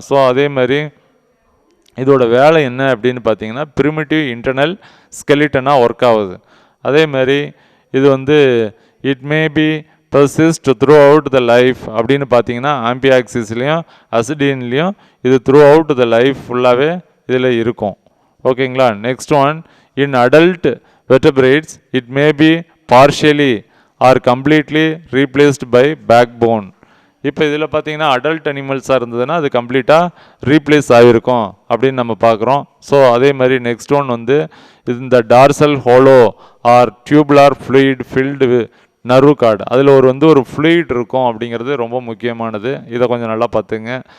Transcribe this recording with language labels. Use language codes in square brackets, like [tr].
[ta] So அதே மாதிரி இதோட வேலை என்ன அப்படின்னு பார்த்தீங்கன்னா பிரிமிட்டிவ் இன்டர்னல் ஸ்கெலிட்டனாக ஒர்க் ஆகுது. அதே மாதிரி இது வந்து [en] it may be persist throughout the life [ta] அப்படின்னு பார்த்தீங்கன்னா ஆம்பியாக்சிஸ்லேயும் அசிடின்லேயும் இது [en] throughout the life [ta] ஃபுல்லாகவே இதில் இருக்கும். ஓகேங்களா? [en] Next one in adult vertebrates it may be partially or completely replaced by backbone. [ta] இப்போ இதில் பார்த்தீங்கன்னா அடல்ட் அனிமல்ஸாக இருந்ததுன்னா அது கம்ப்ளீட்டாக ரீப்ளேஸ் ஆகிருக்கும் அப்படின்னு நம்ம பார்க்குறோம். ஸோ அதே மாதிரி நெக்ஸ்ட் ஒன் வந்து இந்த [en] dorsal hollow or tubular fluid filled nerve cord, [ta] அதில் ஒரு ஃப்ளூயிட் இருக்கும் அப்படிங்கிறது ரொம்ப முக்கியமானது, இதை கொஞ்சம் நல்லா பார்த்துங்க.